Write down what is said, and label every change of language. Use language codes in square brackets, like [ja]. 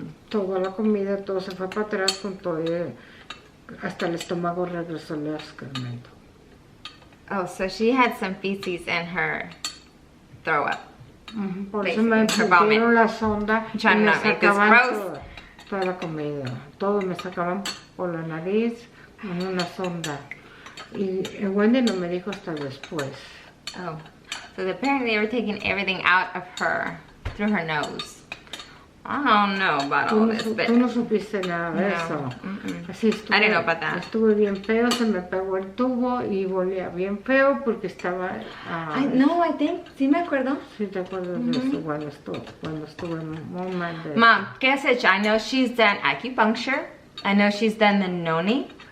[es] toda la comida, todo se fue para atrás con todo, hasta el estómago regresó el excremento. [en] Oh, so she had some feces in her throw up. [es] Por eso me pusieron la sonda y me sacaban toda la comida, todo me sacaban por la nariz con una sonda, y Wendy no me dijo hasta después. [en] Oh, so apparently they were taking everything out of her through her nose. I don't know about all this, but... [es] Tú no supiste nada de eso. Así estuve, [en] I didn't know about that. [es] Estuve bien feo, se me pegó el tubo y volía bien feo porque estaba... [en] No, I think, [es] sí me acuerdo. Sí te acuerdas de eso cuando estuve muy mal de eso. [en] Mom, [es] ¿qué has hecho? [en] I know she's done acupuncture. I know she's done the noni.